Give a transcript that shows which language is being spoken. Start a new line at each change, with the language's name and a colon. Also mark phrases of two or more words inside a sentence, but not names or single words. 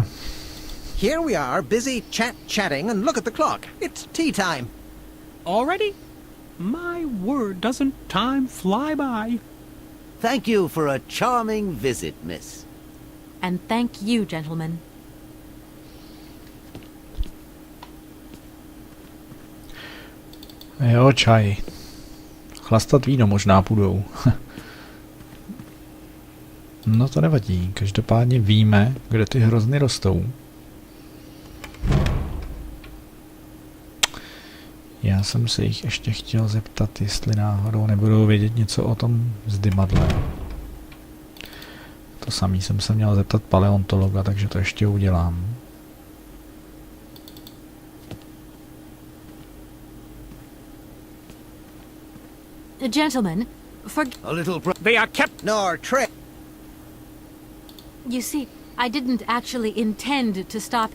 English: Here we are, busy chatting, and look at the clock. It's tea time. Already? My word, doesn't time fly by? Thank you for a charming visit, miss. And thank you, gentlemen.
Czech: Jo, čaj. Chlastat víno možná půjdou. No to nevadí, každopádně víme, kde ty hrozny rostou. Já jsem se jich ještě chtěl zeptat, jestli náhodou nebudou vědět něco o tom zdymadle. To samý jsem se měl zeptat paleontologa, takže to ještě udělám.
English: Gentlemen, A little They are kept. Nor trick. you see, I didn't actually intend to stop.